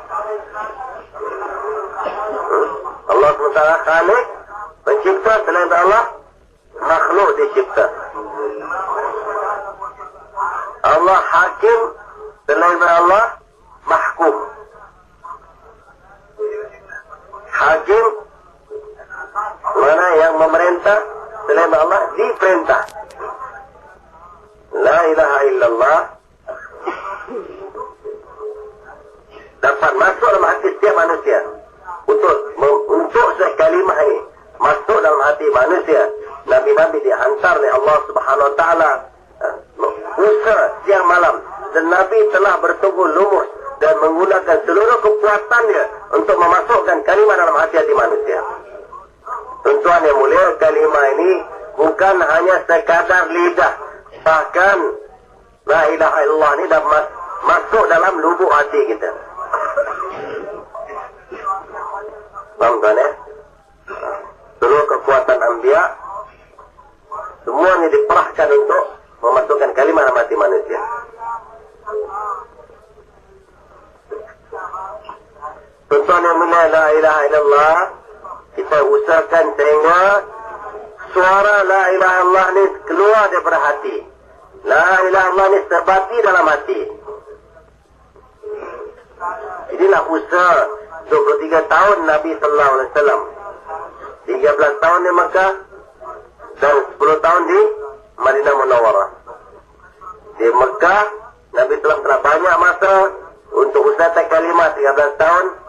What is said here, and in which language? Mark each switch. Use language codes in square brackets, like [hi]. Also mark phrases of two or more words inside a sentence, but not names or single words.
[ms] Allah SWT Khalik, pencipta, selain daripada Allah makhluk dicipta. Allah Hakim, selain daripada Allah mahkum. Hakim mana yang memerintah, selain Allah diperintah. [ar] لا إله إلا الله [ms] dapat masuk dalam hati setiap manusia. Untuk sekalimah ini masuk dalam hati manusia, Nabi-Nabi dihantar oleh Allah [ar] سبحانه وتعالى [ms] usaha siang malam, dan Nabi telah berteguh lumus dan menggunakan seluruh kekuatannya untuk memasukkan kalimah dalam hati-hati manusia. Tuan-tuan yang mulia, kalimah ini bukan hanya sekadar lidah, bahkan [ar] لا إله إلا الله [ms] ini dah masuk dalam lubuk hati kita. Faham tuan ya? Seluruh kekuatan anbiya semuanya diperahkan untuk memasukkan kalimah dalam hati manusia. Tuan-tuan yang mulia, [ar] لا إله إلا الله, [ms] kita usahakan sehingga suara [ar] لا إله إلا الله [ms] ni keluar daripada hati. [ar] لا إله إلا الله [ms] ni terbati dalam hati. Inilah usaha 23 tahun Nabi [ar] صلى الله عليه وسلم. [ms] 13 tahun di Makkah dan 10 tahun di Madinah Munawwarah. Di Makkah Nabi telah banyak masa untuk usaha kalimah 13 tahun.